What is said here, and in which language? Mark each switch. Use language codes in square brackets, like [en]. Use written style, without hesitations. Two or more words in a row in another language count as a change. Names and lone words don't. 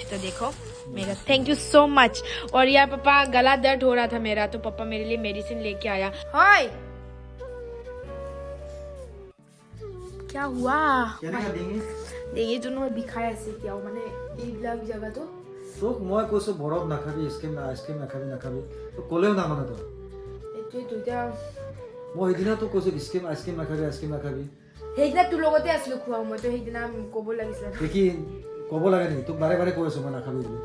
[hi] तो देखो मेरा, [en] thank you so much. [hi] और यार पापा गला दर्द हो रहा था मेरा, तो पापा मेरे लिए मेडिसिन लेके आया। हाय क्या हुआ देखिए दोनों दिखाया ऐसे क्या हो, मैंने एक लाख जगह तो [as] তোক মই কৈছো বৰফ নাখাবি, আইচক্ৰীম নাখাবি, তো ক'লেও নামানে তই। এইটোৱে দুইটা মই সেইদিনা তোক কৈছো আইচক্ৰীম নাখাবি। সেইদিনা তোৰ লগতে আছিলো খোৱা, মইতো সেইদিনা ক'ব লাগিছিলে। দেখি ক'ব লাগে নেকি, তোক বাৰে বাৰে কৈ আছো মই নাখাবি বুলি।